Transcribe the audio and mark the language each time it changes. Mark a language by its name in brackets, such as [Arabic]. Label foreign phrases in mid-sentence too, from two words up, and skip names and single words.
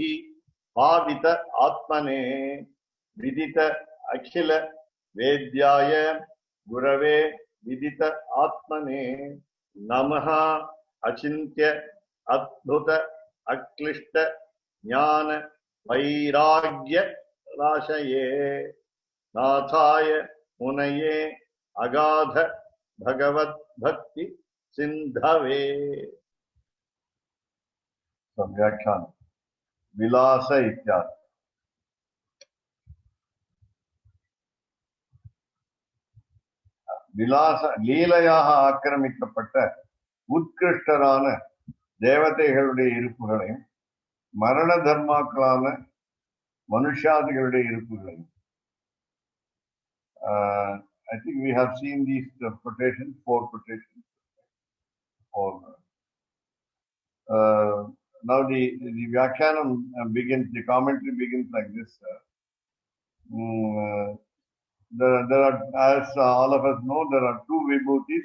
[Sanskrit] पावित आत्मने विदित अखिल वेद्याय गुरवे विदित आत्मने नमः अचिन्त्य अद्भुत अक्लिष्ट ज्ञान वैराग्य राशये नाथाय मुनये अगाध भगवत भक्ति सिंधवे। व्याख्यान विलास इत्यादि। [Tamil] विलास லீலையாக ஆக்கிரமிக்கப்பட்ட உத்கிருஷ்டரான தேவதைகளுடைய இருப்புகளையும் மரண தர்மாக்களான மனுஷாதிகளுடைய இருப்புகளையும் [English] I think we have seen these quotations, 4 quotations. Now the Vyakyanam begins, the commentary begins like this. There are, as all of us know, there are 2 vibhutis.